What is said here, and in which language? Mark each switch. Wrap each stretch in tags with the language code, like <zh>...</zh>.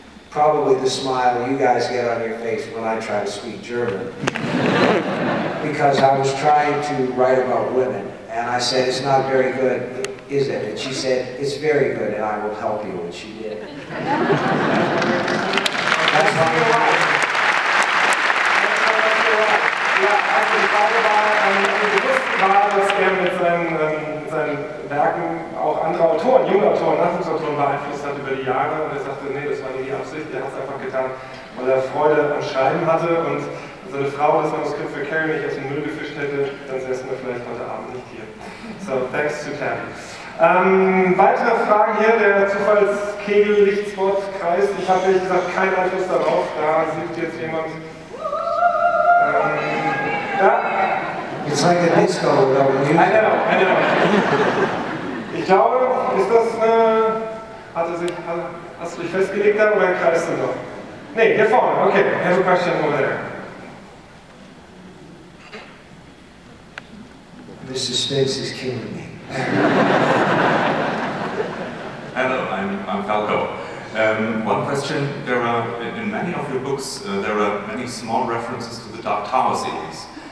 <en>Probably the smile you guys get on your face when I try to speak German. Because I was trying to write about women, and I said, it's not very good, is it? And she said, it's very good, and I will help you, and she did. That's how</en> <de>bewusst war, dass er mit seinen Werken auch andere Autoren, junge Autoren, Nachwuchsautoren beeinflusst hat über die Jahre. Und er sagte, nee, das war nie die Absicht, er hat es einfach getan, weil er Freude am Schreiben hatte. Und seine Frau das Manuskript für Carrie nicht aus dem Müll gefischt hätte, dann säßen wir vielleicht heute Abend nicht hier.</de> <en>So, thanks to Terry.</en> <de>Weitere Fragen hier, der Zufallskegel-Lichtspot-Kreis. Ich habe ehrlich gesagt keinen Einfluss darauf, da sieht jetzt jemand. Ja.</de> <en>It's like a disco without music. I know.</en> <de>Ich glaube, ist das hast du dich festgelegt da oder kreist du noch? Nee, hier vorne, okay.</de> <en>I have a question over there. The suspense is killing me. Hello, I'm Falco. One question, there are, in many of your books, there are many small references to the Dark Tower series.</en>